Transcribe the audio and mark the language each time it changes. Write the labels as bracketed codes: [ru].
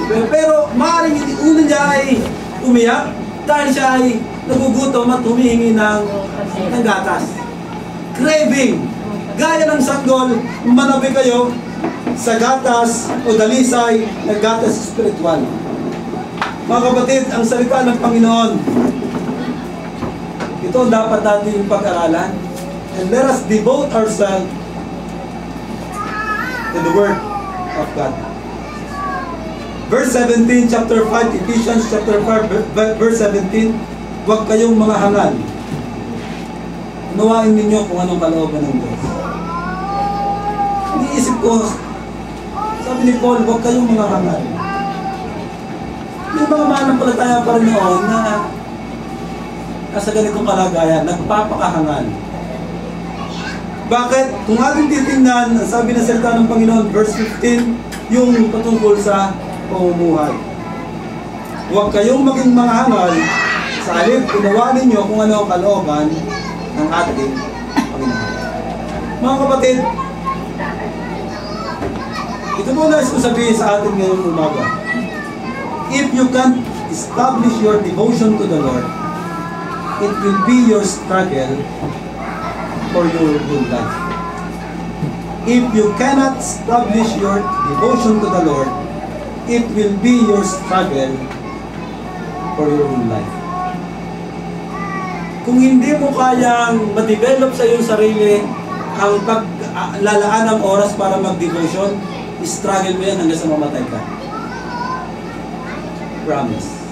[tl] Pero maaaring una niya ay umiyak dahil siya ay nagugutom at humihingi ng gatas. Craving. Gaya ng sanggol, manabi kayo sa gatas o dalisay na gatas spiritual. Mga kapatid, ang salita ng Panginoon, ito dapat natin pag-aralan. [en] And let us devote ourselves to the Word of God. Verse 17, chapter 5, Ephesians chapter 5, verse 17, [tl] huwag kayong mga hangal. Unawain ninyo kung anong kalooban ng Diyos. Iniisip ko, sabi ni Paul, huwag kayong mga hangal. May mga manampalataya pa rin noon na nasa ganitong kalagayan, nagpapakahangal. Bakit? Kung ating titingnan, sabi na salita ng Panginoon, verse 15, yung patungkol sa pamumuhay. Huwag kayong maging mga hangal, sa halip, unawa ninyo kung ano ang kalooban ng ating Panginoon. Mga kapatid, ito po nais ko sabihin sa atin ngayong umaga. [en] If you can establish your devotion to the Lord, it will be your struggle for your whole life. If you cannot establish your devotion to the Lord, it will be your struggle for your whole life. [tl] Kung hindi mo kayang ma-develop sa iyong sarili ang paglalaan ng oras para mag-devotion, struggle mo yan hanggang sa mamatay ka. [en] Promise.